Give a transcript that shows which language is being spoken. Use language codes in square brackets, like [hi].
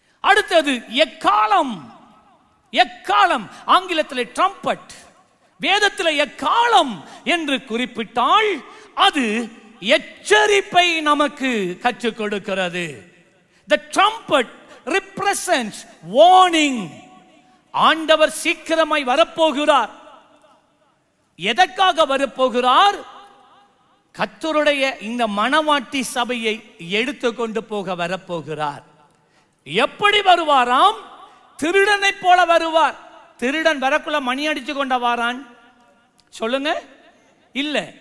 [ta] அடுத்தது எக்காலம். எக்காலம் ஆங்கிலத்தில் ட்ரம்பட். வேதத்தில் எக்காலம் என்று குறிப்பிட்டால் அது எச்சரிப்பை நமக்கு கற்றுக் கொடுக்கிறது. [en] The trumpet represents warning. [ta] ஆண்டவர் சீக்கிரமாய் வரப்போகிறார். எதற்காக வரப்போகிறார்? கர்த்தருடைய இந்த மணவாட்டி சபையை எடுத்துக்கொண்டு போக வரப்போகிறார். எப்படி வருவாராம்? திருடனை போல வருவார். திருடன் வரக்குள்ள மணி அடிச்சு கொண்ட வாரான் சொல்லுங்க, இல்ல.